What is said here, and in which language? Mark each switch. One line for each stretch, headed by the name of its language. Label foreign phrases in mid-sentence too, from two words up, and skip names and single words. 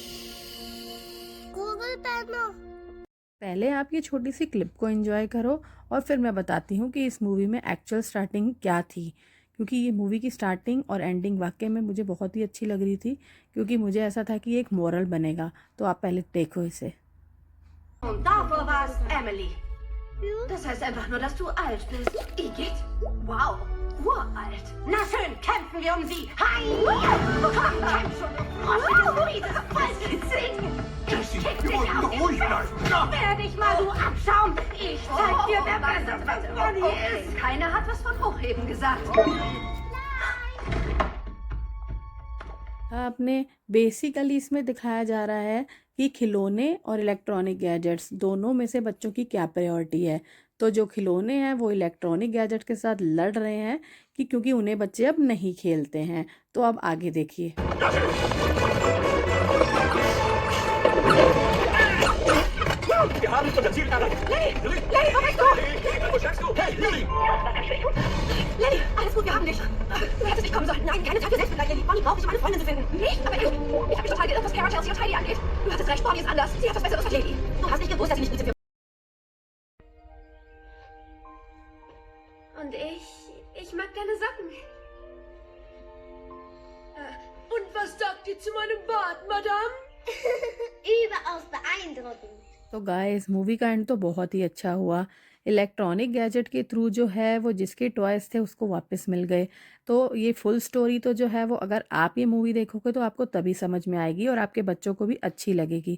Hindi: गूगल पहनो। पहले आप ये छोटी सी क्लिप को एंजॉय करो, और फिर मैं बताती हूँ कि इस मूवी में
English: actual starting
Hindi: क्या थी। क्योंकि ये मूवी की स्टार्टिंग और एंडिंग वाकई में मुझे बहुत ही अच्छी लग रही थी, क्योंकि मुझे ऐसा था कि एक मोरल बनेगा। तो आप पहले देखो इसे।
German: Und davor war es Emily. Das heißt einfach nur, dass du alt bist. Igitt? Wow, uralt. Na schön, kämpfen wir um sie. Hi! Komm, kämpf schon, du froschige, mieses Falschgezing. Ich kick dich auf den Kopf. Werde dich mal, du Abschaum. Ich zeig dir, wer besser von Bonnie ist. Keiner hat was von Hochheben gesagt.
Hindi: आपने बेसिकली इसमें दिखाया जा रहा है कि खिलौने और
English: electronic gadgets
Hindi: दोनों में से बच्चों की क्या प्रायोरिटी है। तो जो खिलौने हैं वो
English: electronic gadget
Hindi: के साथ लड़ रहे हैं, कि क्योंकि उन्हें बच्चे अब नहीं खेलते हैं। तो अब आगे देखिए।
German: Wir haben unser Ziel erreicht. Lilly, wo bist du? Wo steckst du? Hey, Lilly! Lilly, alles gut, wir haben dich. Du hättest nicht kommen sollen. Nein, keine Zeit für Selbstmitleid, Lilly. Bonnie braucht dich, um eine Freundin zu finden. Nicht? Aber ich hab mich total geirrt, was Kara, Chelsea und Heidi angeht. Du hattest recht, Bonnie ist anders. Sie hat was Besseres als Lilly. Du hast nicht gewusst, dass sie nicht gut sind. Und ich mag deine Socken. Und was sagt ihr zu meinem Bart, Madame? Überaus beeindruckend.
Hindi: तो गाइस, मूवी का एंड तो बहुत ही अच्छा हुआ।
English: electronic gadget
Hindi: के थ्रू जो है वो जिसके टॉयज़ थे उसको वापस मिल गए। तो ये फुल स्टोरी तो जो है वो अगर आप ये मूवी देखोगे तो आपको तभी समझ में आएगी और आपके बच्चों को भी अच्छी लगेगी।